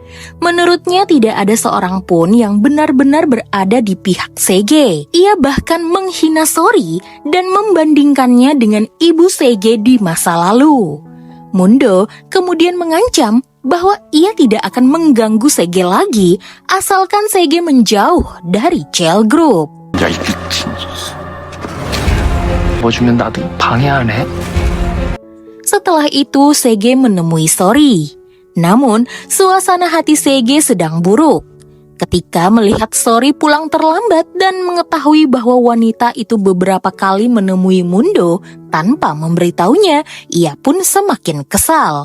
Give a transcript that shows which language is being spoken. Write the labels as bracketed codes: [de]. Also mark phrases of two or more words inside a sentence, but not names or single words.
[id] Menurutnya tidak ada seorang pun yang benar-benar berada di pihak Sege. Ia bahkan menghina Sori dan membandingkannya dengan ibu Sege di masa lalu. Mundo kemudian mengancam bahwa ia tidak akan mengganggu Sege lagi asalkan Sege menjauh dari Chell Group. [ko] 야, 이 미친. 뭐 주면 나도 방해 안 해? [id] Setelah itu Sege menemui Sori. Namun suasana hati Sege sedang buruk. Ketika melihat Sori pulang terlambat dan mengetahui bahwa wanita itu beberapa kali menemui Mundo tanpa memberitahunya, ia pun semakin kesal.